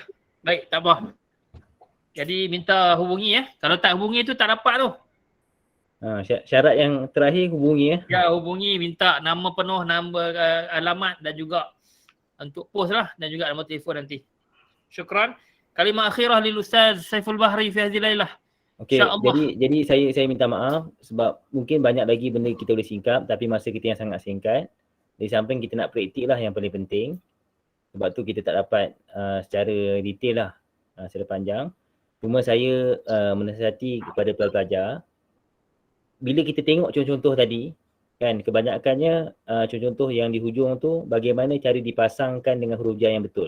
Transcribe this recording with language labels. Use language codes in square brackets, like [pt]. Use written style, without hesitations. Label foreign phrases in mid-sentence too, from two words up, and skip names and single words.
[ms] Baik, tak apa. Jadi minta hubungi ya. Kalau tak hubungi tu tak dapat tu. Syarat yang terakhir hubungi ya. Ya, hubungi, minta nama penuh, nama alamat dan juga untuk post lah dan juga nombor telefon nanti. [ar] شكرا. كلمة أخيرة لـ Ustaz Saiful Bahri في هذه الليلة. [ms] Okey, jadi saya minta maaf sebab mungkin banyak lagi benda kita boleh singkap tapi masa kita yang sangat singkat. Di samping kita nak praktik lah yang paling penting. Sebab tu kita tak dapat secara detail lah secara panjang. Cuma saya menasihati kepada pelajar, bila kita tengok contoh-contoh tadi, kan kebanyakannya contoh-contoh yang di hujung tu bagaimana cara dipasangkan dengan huruf jar yang betul.